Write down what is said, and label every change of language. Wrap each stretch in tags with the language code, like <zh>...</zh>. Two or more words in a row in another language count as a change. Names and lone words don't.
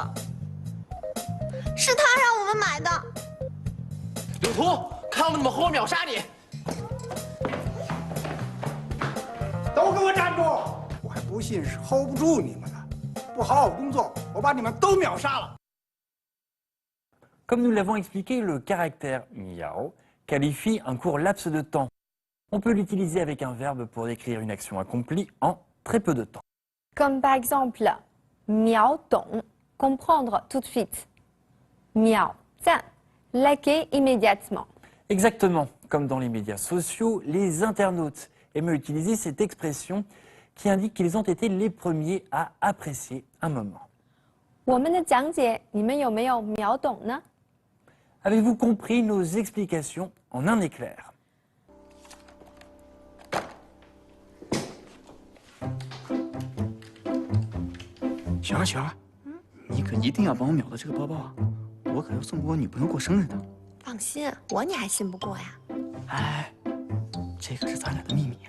<zh>是他让我们买的。柳图，看我们怎么活活秒杀你！都给我站住！我还不信是 hold 不住你们呢。不好好工作，我把你们都秒杀了。</zh> <fr>Comme nous l'avons expliqué, le caractère miao qualifie un court laps de temps. On peut l'utiliser avec un verbe pour décrire une action accomplie en très peu de temps. Comme par exemple,</fr> <zh>秒懂,</zh> <fr>comprendre tout de suite.</fr> <zh>秒赞,</zh> <fr>liker immédiatement. Exactement, comme dans les médias sociaux, les internautes aiment utiliser cette expression qui indique qu'ils ont été les premiers à apprécier un moment.</fr> <zh>我们的讲解，你们有没有秒懂呢？</zh> <fr>Avez-vous compris nos explications en un éclair?</fr> <zh>雪儿，雪儿，你可一定要帮我秒到这个包包啊！我可要送给我女朋友过生日的。放心，我你还信不过呀？哎，这可是咱俩的秘密啊！</zh>